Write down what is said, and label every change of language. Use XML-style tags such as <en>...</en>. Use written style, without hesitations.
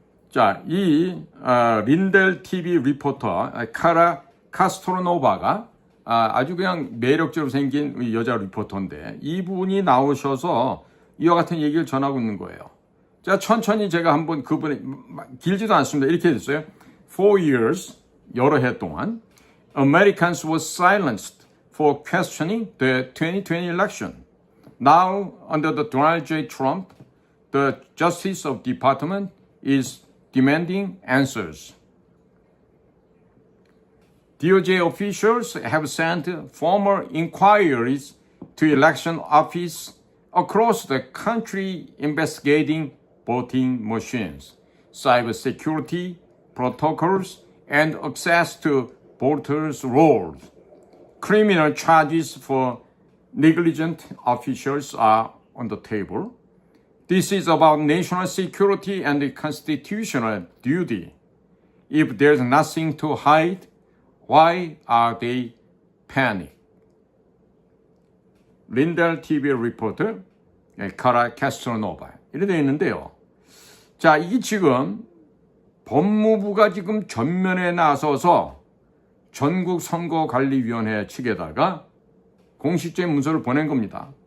<ko>자, 이 린델 TV 리포터 카라 카스트로노바가 아주 그냥 매력적으로 생긴 여자 리포터인데 이분이 나오셔서 이와 같은 얘기를 전하고 있는 거예요. 자, 천천히 제가 한번 그분이 길지도 않습니다. 이렇게 됐어요.</ko> <en>For years,</en> <ko>여러 해 동안</ko> <en>Americans were silenced for questioning the 2020 election. Now, under the Donald J. Trump, the Justice of Department is demanding answers. DOJ officials have sent formal inquiries to election office across the country investigating voting machines, cybersecurity protocols, and access to voters' rolls. Criminal charges for negligent officials are on the table. This is about national security and constitutional duty. If there's nothing to hide, why are they panicked?</en> <ko>린델 TV 리포터 카라 캐스트로노바 이렇게 되어 있는데요. 자, 이게 지금 법무부가 지금 전면에 나서서 전국선거관리위원회 측에다가 공식적인 문서를 보낸 겁니다.</ko>